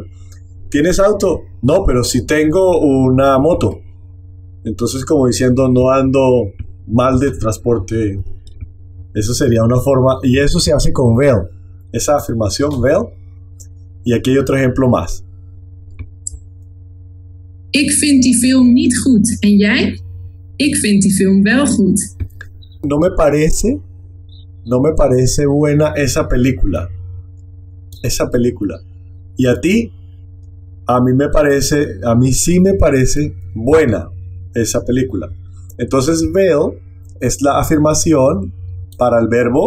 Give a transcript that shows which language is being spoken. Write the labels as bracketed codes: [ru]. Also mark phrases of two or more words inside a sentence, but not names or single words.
[es] ¿Tienes auto? No, pero si tengo una moto. Entonces, como diciendo, no ando mal de transporte. Eso sería una forma, y eso se hace con vel. Esa afirmación vel. Y aquí hay otro ejemplo más. [nl] Ik vind die film niet goed. En jij? Ik vind die film wel goed. [es] No me parece buena esa película. ¿Y a ti? A mí sí me parece buena esa película. Entonces vel es la afirmación para el verbo.